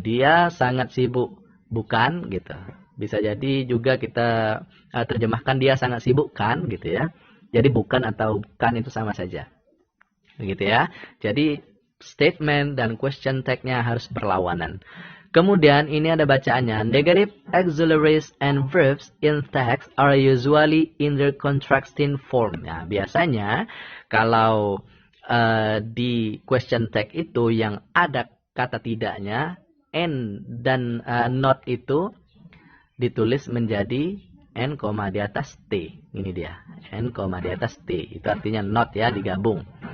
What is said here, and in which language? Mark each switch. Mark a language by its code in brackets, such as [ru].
[id] Dia sangat sibuk, bukan gitu. Bisa jadi juga kita terjemahkan dia sangat sibuk kan gitu ya. Jadi bukan atau kan itu sama saja. Begitu ya. Jadi statement dan question tag-nya harus berlawanan. Kemudian ini ada bacaannya. [en] Negative auxiliaries and verbs in text are usually in their contrasting form. [id] Nah, biasanya kalau di question text itu yang ada kata tidaknya, and dan not itu ditulis menjadi n, di atas t. Ini dia, n, di atas t. Itu artinya not ya, digabung.